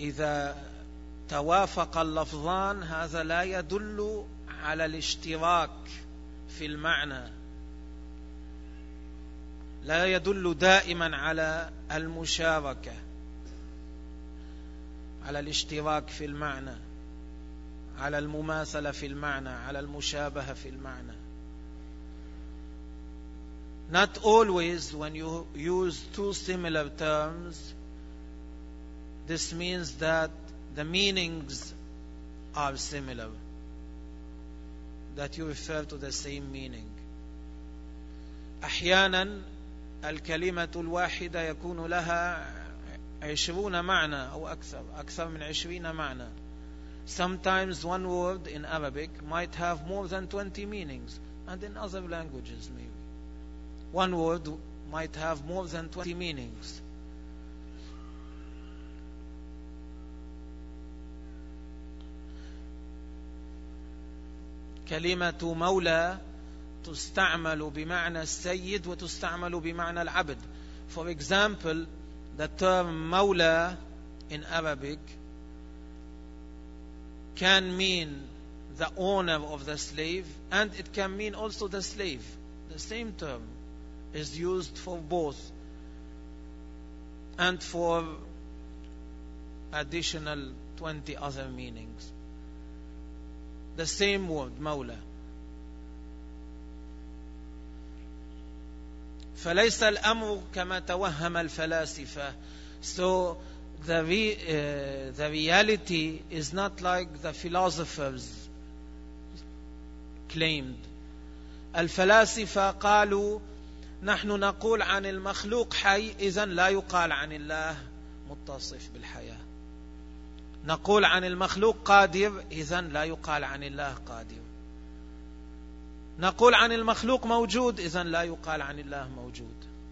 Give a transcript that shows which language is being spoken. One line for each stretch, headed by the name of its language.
Arabic: إذا توافق اللفظان هذا لا يدل على الاشتراك في المعنى، لا يدل دائما على المشاركة، على الاشتراك في المعنى، على المماثلة في المعنى، على المشابهة في المعنى.
English: Not always when you use two similar terms, this means that the meanings are similar, that you refer to the same meaning.
Arabic: أحيانا الكلمة الواحدة يكون لها 20 معنى أو أكثر، أكثر من 20 معنى.
English: Sometimes one word in Arabic might have more than 20 meanings, and in other languages maybe. One word might have more than 20 meanings.
Arabic: كلمة مولى تستعمل بمعنى السيد وتستعمل بمعنى العبد.
English: For example, the term مولى in Arabic can mean the owner of the slave, and it can mean also the slave. The same term is used for both and for additional 20 other meanings. The same word, مولى.
Arabic: فليس الأمر كما توهم الفلاسفة.
English: So the reality is not like the philosophers claimed.
Arabic: الفلاسفة قالوا نحن نقول عن المخلوق حي، إذن لا يقال عن الله متصف بالحياة. نقول عن المخلوق قادر، إذن لا يقال عن الله قادر. نقول عن المخلوق موجود، إذن لا يقال عن الله موجود.